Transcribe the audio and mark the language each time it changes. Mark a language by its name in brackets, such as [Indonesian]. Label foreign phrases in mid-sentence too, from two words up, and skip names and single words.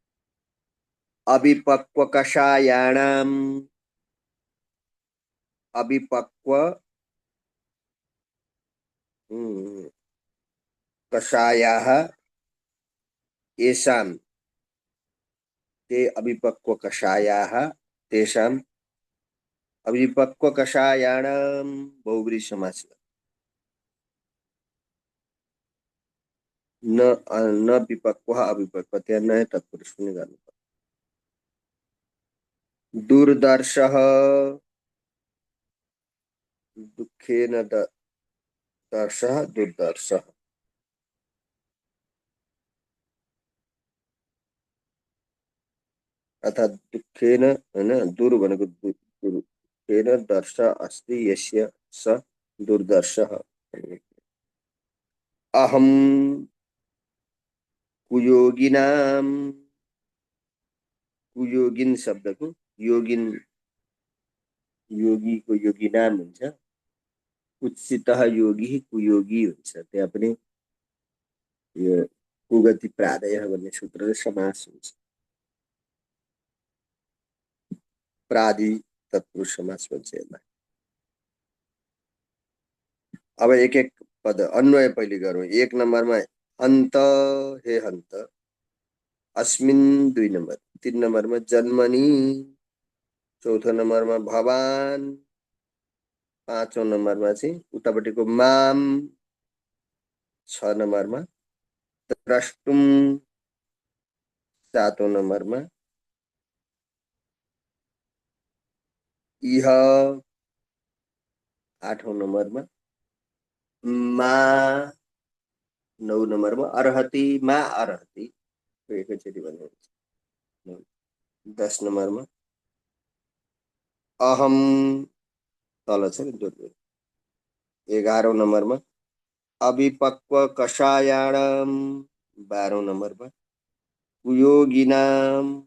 [Sanskrit] अविपक्वकषायाणाम्, अविपक्व कषायाः येषां, ते अविपक्वकषायाः तेषाम्, अविपक्वकषायाणां बहुव्रीहि समास, न विपक्व अविपक्व, [Nepali] त्यहाँ नयाँ तत्पुरुष पनि गर्नु पर्छ। [Sanskrit] दुर्दर्शः दुःखेन दर्शः दुर्दर्शः। अर्थात् दुःखेन [Nepali] हैन, दुर् भनेको [Sanskrit] दुःखेन दर्श अस्ति यस्य स दुर्दर्शः। [Nepali] अहम कुयोगिनाम, कुयोगिन शब्दको योगिन, योगीको योगी नाम हुन्छ। [Sanskrit] कुत्सितः योगी कुयोगी हुन्छ। [Nepali] त्यहाँ पनि यो [Sanskrit] कुगति प्रादयः [Nepali] भन्ने सूत्रले समास हुन्छ। प्रादि तत्पुरुष समास भन्छ यसलाई। अब एक एक पद अन्वय पहिले गरौँ। एक नम्बरमा हन्त, हे हन्त। अस्मिन दुई नम्बर। तीन नम्बरमा जन्मनी। चौथो नम्बरमा भवान। पाँचौं नम्बरमा चाहिँ उतापट्टिको माम। छ नम्बरमा द्रष्टुम। सातौं नम्बरमा इह। आठौं नम्बरमा मा। नौ नम्बरमा अर्हति, [Sanskrit] मा अर्हति [Nepali] एकैचोटि भन्नुहुन्छ। 10 नम्बरमा अहम, तल छ नि दुर्बल। 11औं नम्बरमा अभिपक्व कषायाणम। 12औं नम्बरमा कुयोगिनाम।